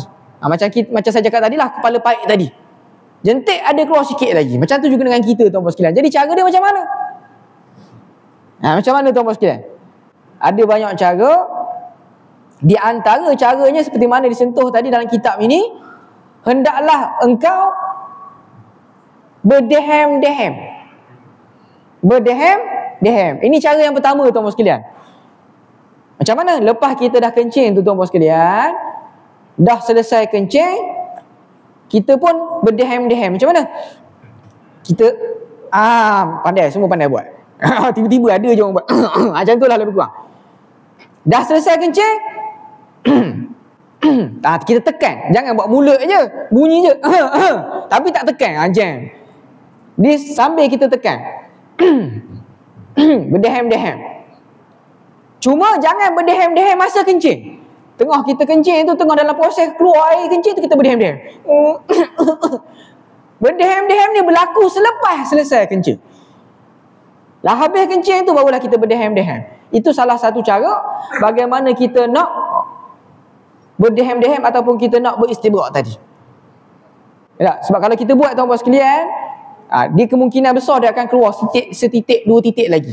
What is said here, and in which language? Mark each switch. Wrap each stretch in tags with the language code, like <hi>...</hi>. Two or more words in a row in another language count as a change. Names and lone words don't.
<ms>Macam saya cakap tadi lah, kepala paik tadi. Jentik ada keluar sikit lagi. Macam tu juga dengan kita, tuan-puan sekalian. Jadi cara dia macam mana? Macam mana, tuan-puan sekalian? Ada banyak cara. Di antara caranya seperti mana disentuh tadi dalam kitab ini, hendaklah engkau berdehem-dehem. Berdehem-dehem. Ini cara yang pertama, tuan-puan sekalian. Macam mana? Lepas kita dah kencing tu, tuan-puan sekalian, dah selesai kencing, kita pun berdehem-dehem. Macam mana? Kita pandai, semua pandai buat. Tiba-tiba ada je orang buat. Macam tu lah lebih kurang. Dah selesai kencing, kita tekan. Jangan buat mulut je, bunyi je. Tapi tak tekan. Jam. Dia sambil kita tekan. Berdehem-dehem. Cuma jangan berdehem-dehem masa kencing. Tengah kita kencing tu, tengah dalam proses keluar air kencing tu, kita berdehem-dehem. Berdehem-dehem ni berlaku selepas selesai kencing. Lah habis kencing tu barulah kita berdehem-dehem. Itu salah satu cara bagaimana kita nak berdehem-dehem ataupun kita nak beristibrak tadi. Tak? Sebab kalau kita buat, tuan-puan sekalian, dia kemungkinan besar dia akan keluar setitik, dua titik lagi.</ms>